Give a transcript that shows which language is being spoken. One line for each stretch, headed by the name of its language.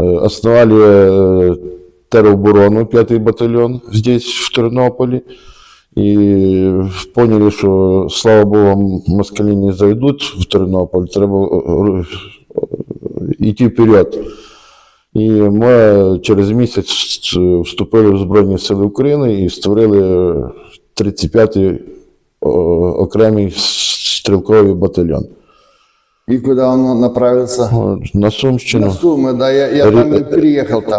Russian: Основали тероборону, 5-й батальон здесь, в Тернополе, и поняли, что, слава Богу, москали не зайдут в Тернополь, треба идти вперед.
Ukrainian: І ми через місяць вступили в Збройні Сили України і створили 35-й окремий стрілковий батальйон.
Russian: И куда он направился? На Сумщину. На Сумы, да, я там и приехал там.